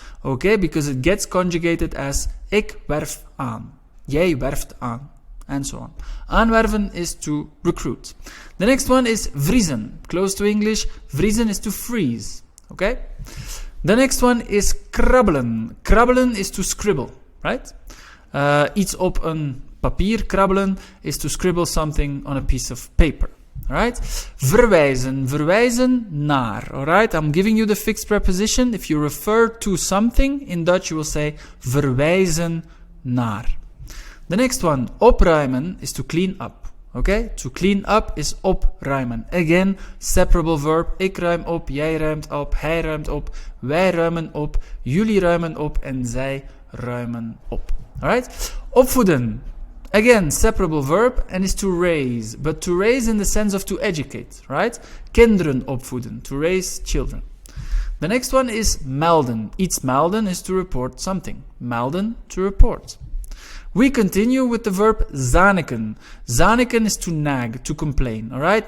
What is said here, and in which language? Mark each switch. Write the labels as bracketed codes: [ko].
[en] Okay? Because it gets conjugated as [nl] ik werf aan. Jij werft aan. [en] And so on. Aanwerven is to recruit. The next one is vriezen. Close to English. Vriezen is to freeze. Okay? The next one is krabbelen. Krabbelen is to scribble, right? [nl] Iets op een papier krabbelen [en] is to scribble something on a piece of paper, alright? Verwijzen. [nl] Verwijzen naar, alright? [en] I'm giving you the fixed preposition. If you refer to something, in Dutch you will say [nl] verwijzen naar. [en] The next one, opruimen, is to clean up. Okay? To clean up is opruimen. Again, separable verb. [nl] Ik ruim op, jij ruimt op, hij ruimt op, wij ruimen op, jullie ruimen op en zij ruimen op. [en] Alright? Opvoeden. Again, separable verb and is to raise. But to raise in the sense of to educate. Right? [nl] Kinderen opvoeden. [en] To raise children. The next one is melden. [nl] Iets melden [en] is to report something. Melden, to report. We continue with the verb zaniken. Zaniken is to nag, to complain, alright?